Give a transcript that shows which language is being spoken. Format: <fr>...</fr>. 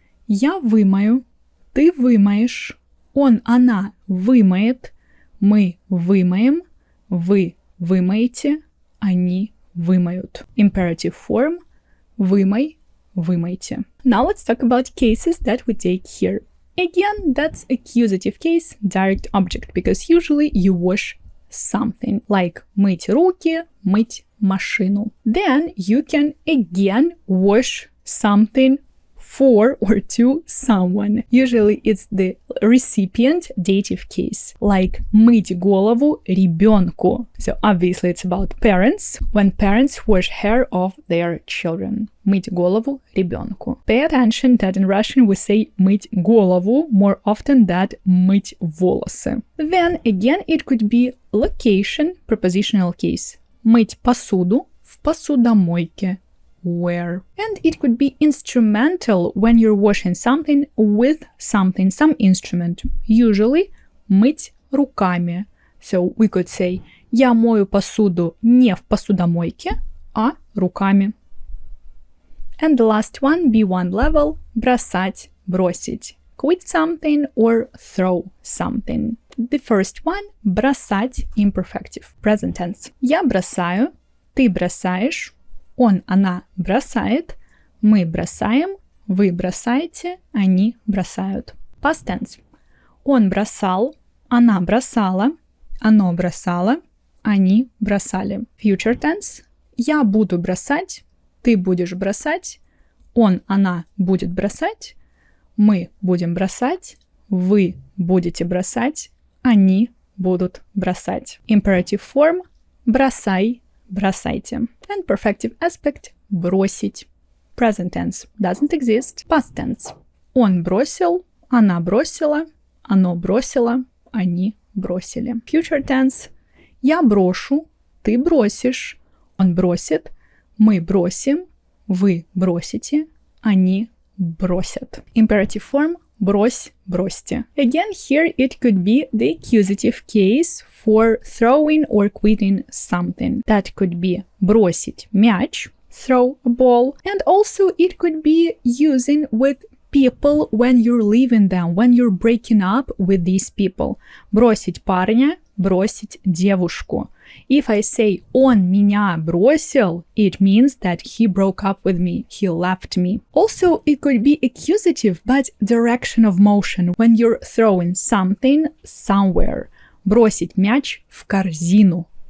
<ru>Я вымою, ты вымоешь, он, она вымоет, мы вымоем, вы вымоете, они вымоют.</ru> <en>Imperative form –</en> <ru>вымой, вымойте.</ru> <en>Now let's talk about cases that we take here. Again, that's accusative case, direct object, because usually you wash something, like</en> <ru>мыть руки, мыть машину.</ru> <en>Then you can again wash something for or to someone. Usually it's the recipient dative case, like</en> <ru>мыть голову ребенку.</ru> <en>So obviously it's about parents, when parents wash hair of their children.</en> <ru>Мыть голову ребенку.</ru> <en>Pay attention that in Russian we say</en> <ru>мыть голову</ru> <en>more often than</en> <ru>мыть волосы.</ru> <en>Then again it could be location, prepositional case.</en> <ru>Мыть посуду в посудомойке.</ru> <en>Where. And it could be instrumental when you're washing something with something, some instrument. Usually,</en> <ru>мыть руками.</ru> <en>So we could say,</en> <ru>я мою посуду не в посудомойке, а руками.</ru> <en>And the last one, B1 level,</en> <ru>бросать, бросить.</ru> <en>Quit something or throw something. The first one, бросать, imperfective, present tense.</en> <ru>Я бросаю, ты бросаешь, он, она бросает, мы бросаем, вы бросаете, они бросают.</ru> <en>Past tense.</en> <ru>Он бросал, она бросала, оно бросало, они бросали.</ru> <en>Future tense.</en> <ru>Я буду бросать, ты будешь бросать, он, она будет бросать, мы будем бросать, вы будете бросать, они будут бросать.</ru> <en>Imperative form.</en> <ru>Бросай, бросайте.</ru> <en>And perfective aspect – бросить. Present tense doesn't exist. Past tense.</en> <ru>Он бросил, она бросила, оно бросило, они бросили.</ru> <en>Future tense.</en> <ru>Я брошу, ты бросишь, он бросит, мы бросим, вы бросите, они бросят.</ru> <en>Imperative form –</en> <ru>брось, бросьте.</ru> <en>Again, here it could be the accusative case for throwing or quitting something. That could be</en> <ru>бросить мяч,</ru> <en>throw a ball, and also it could be using with people when you're leaving them, when you're breaking up with these people.</en> <ru>Бросить парня, бросить девушку.</ru> <en>If I say</en> <ru>он меня бросил,</ru> <en>it means that he broke up with me, he left me. Also, it could be accusative, but direction of motion when you're throwing something somewhere.</en> <ru>Бросить мяч в корзину.</ru>